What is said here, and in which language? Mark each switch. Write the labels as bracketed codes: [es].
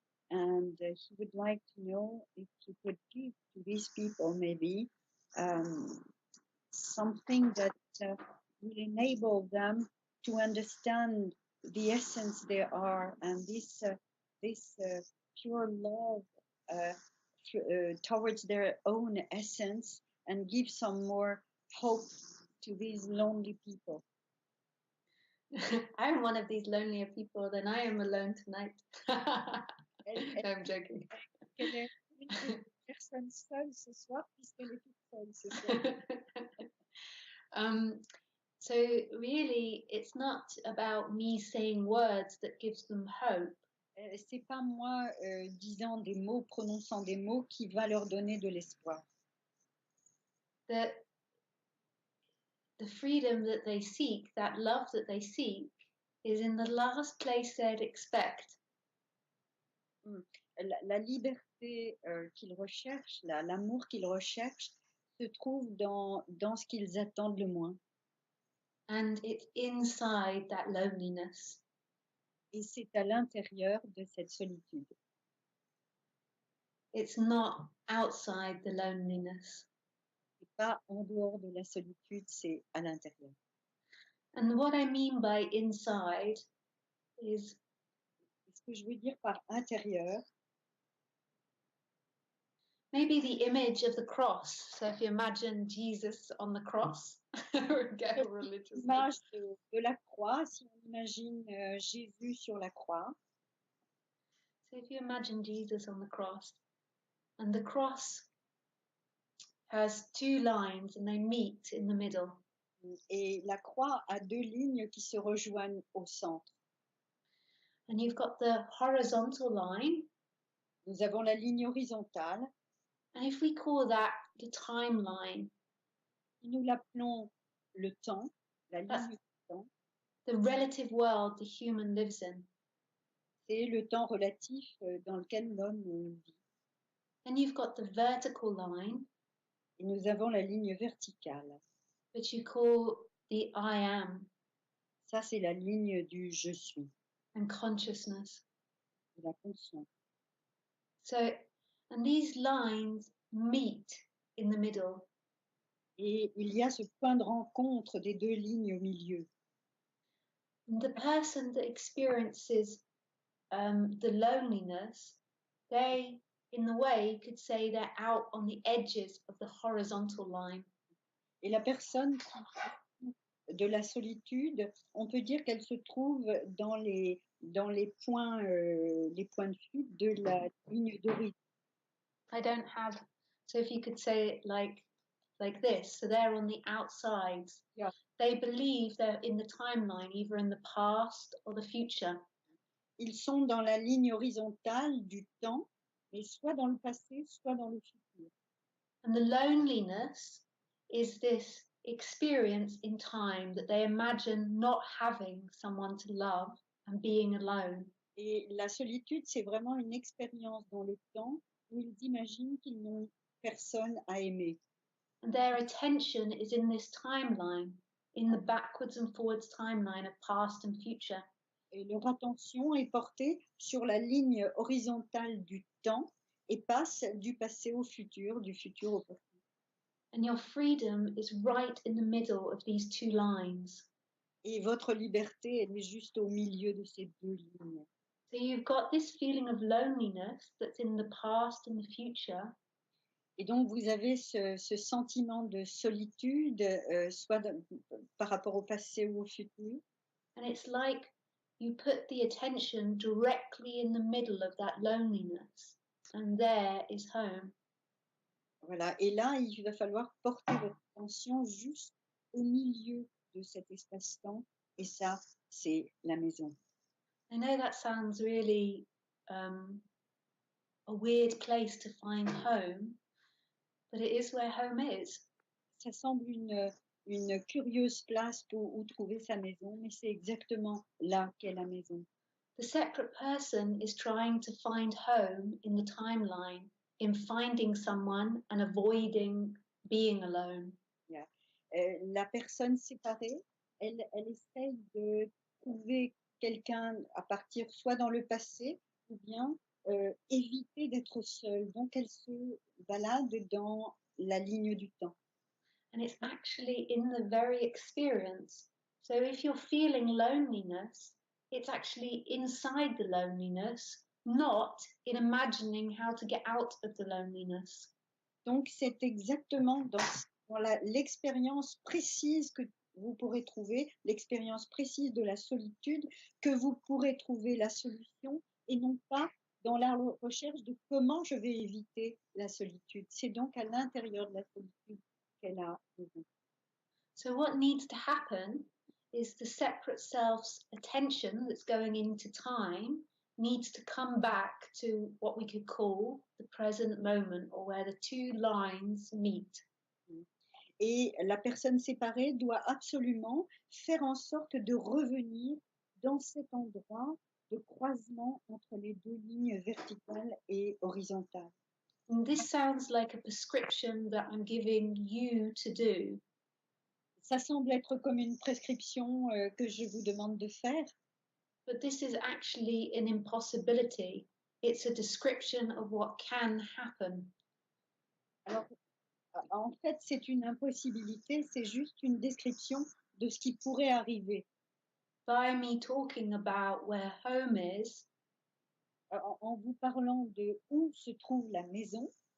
[en] And he would like to know if you could give to these people maybe um, something that will enable them to understand the essence they are, and this pure love towards their own essence, and give some more hope to these lonely people. I'm one of these lonelier people, then I am alone tonight. No, I'm joking. [fr] Quelle est une personne seule ce soir, puisqu'elle est toute seule ce soir. [en] So really, it's not about me saying words that gives them hope. [fr] C'est pas moi disant des mots, prononçant des mots qui va leur donner de l'espoir. [en] The freedom that they seek, that love that they seek, is in the last place they'd expect. [fr] La liberté qu'ils recherchent, l'amour qu'ils recherchent, se trouve dans ce qu'ils attendent le moins. [en] And it's inside that loneliness. [fr] Et c'est à l'intérieur de cette solitude. [en] It's not outside the loneliness. [fr] C'est pas en dehors de la solitude, c'est à l'intérieur. [en] And what I mean by inside is, [fr] ce que je veux dire par intérieur, [en] maybe the image of the cross. So if you imagine Jesus on the cross, get religious. [fr] L'image de la croix, si on imagine Jésus sur la croix. [en] So if you imagine Jesus on the cross, and the cross has two lines and they meet in the middle. [fr] Et la croix a deux lignes qui se rejoignent au centre. [en] And you've got the horizontal line. [fr] Nous avons la ligne horizontale. [en] And if we call that the timeline, [fr] nous l'appelons le temps, la ligne du temps. [en] The relative world the human lives in. [fr] C'est le temps relatif dans lequel l'homme vit. [en] And you've got the vertical line. [fr] Et nous avons la ligne verticale. [en] Which you call the I am. [fr] Ça, c'est la ligne du je suis. [en] And consciousness. [fr] De la conscience. [en] So, and these lines meet in the middle. [fr] Et il y a ce point de rencontre des deux lignes au milieu. [en] And the person that experiences the loneliness, they, in a way, could say they're out on the edges of the horizontal line. [fr] Et la personne de la solitude, on peut dire qu'elle se trouve dans les points de fuite de la ligne d'horizon. [en] I don't have, so if you could say it like this, so they're on the outsides. Yeah. They believe they're in the timeline, either in the past or the future. [fr] Ils sont dans la ligne horizontale du temps, mais soit dans le passé, soit dans le futur. [en] And the loneliness is this experience in time that they imagine not having someone to love and being alone. [fr] Et la solitude, c'est vraiment une expérience dans le temps où ils imaginent qu'ils n'ont personne à aimer. [en] And their attention is in this timeline, in the backwards and forwards timeline of past and future. [fr] Et leur attention est portée sur la ligne horizontale du temps et passe du passé au futur, du futur au passé. [en] And your freedom is right in the middle of these two lines. [fr] Et votre liberté, elle est juste au milieu de ces deux lignes. [en] So you've got this feeling of loneliness that's in the past and the future. [fr] Et donc vous avez ce sentiment de solitude, soit par rapport au passé ou au futur. [en] And it's like you put the attention directly in the middle of that loneliness, and there is home. [fr] Voilà. Et là, il va falloir porter votre attention juste au milieu de cet espace-temps. Et ça, c'est la maison. [en] I know that sounds really a weird place to find home, but it is where home is. [fr] Ça semble une curieuse place où trouver sa maison, mais c'est exactement là qu'est la maison. [en] The separate person is trying to find home in the timeline, in finding someone and avoiding being alone. Yeah. [fr] La personne séparée, elle essaye de trouver quelqu'un à partir soit dans le passé ou bien éviter d'être seule. Donc elle se balade dans la ligne du temps. [en] And it's actually in the very experience. So if you're feeling loneliness, it's actually inside the loneliness, not in imagining how to get out of the loneliness. [fr] Donc c'est exactement dans l'expérience précise que vous pourrez trouver, l'expérience précise de la solitude, que vous pourrez trouver la solution et non pas dans la recherche de comment je vais éviter la solitude. C'est donc à l'intérieur de la solitude qu'elle a besoin. [en] So what needs to happen is the separate self's attention that's going into time needs to come back to what we could call the present moment, or where the two lines meet. [fr] Et la personne séparée doit absolument faire en sorte de revenir dans cet endroit de croisement entre les deux lignes verticales et horizontales. [en] And this sounds like a prescription that I'm giving you to do. [fr] Ça semble être comme une prescription que je vous demande de faire, [en] But this is actually an impossibility. It's a description of what can happen. [fr] alors en fait c'est une impossibilité, c'est juste une description de ce qui pourrait arriver. [en] By me talking about where home is, [fr] En vous parlant de où se trouve la maison,